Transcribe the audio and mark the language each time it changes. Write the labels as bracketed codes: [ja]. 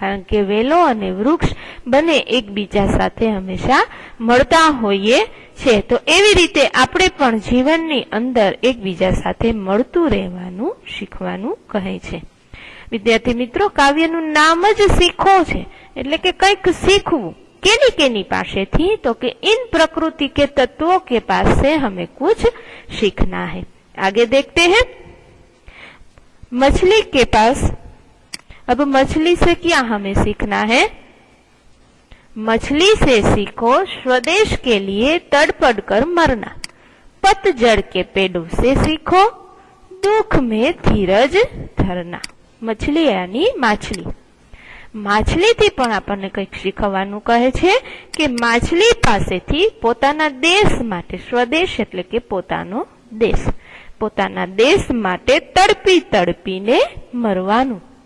[gu] કારણ કે વેલો અને વૃક્ષ બંને એકબીજા સાથે હંમેશા મળતા હોઈએ છે। તો એવી રીતે આપણે પણ જીવનની અંદર એકબીજા સાથે મળતું રહેવાનું શીખવાનું કહે છે। વિદ્યાર્થી મિત્રો, કાવ્યનું નામ જ શીખો છે એટલે કે કંઈક શીખવું। केनी पासेथी, [hi] तो कि इन प्रकृति के तत्वों के पास से हमें कुछ सीखना है। आगे देखते हैं मछली के पास। अब मछली से क्या हमें सीखना है? मछली से सीखो स्वदेश के लिए तड़पड़ कर मरना। पतझड़ के पेड़ों से सीखो, दुख में धीरज धरना। मछली यानी माछली, [gu] માછલીથી પણ આપણને કંઈક શીખવાનું કહે છે કે માછલી પાસેથી પોતાના દેશ માટે, સ્વદેશ એટલે કે પોતાનો દેશ, પોતાના દેશ માટે તડપી તડપીને મરવાનું.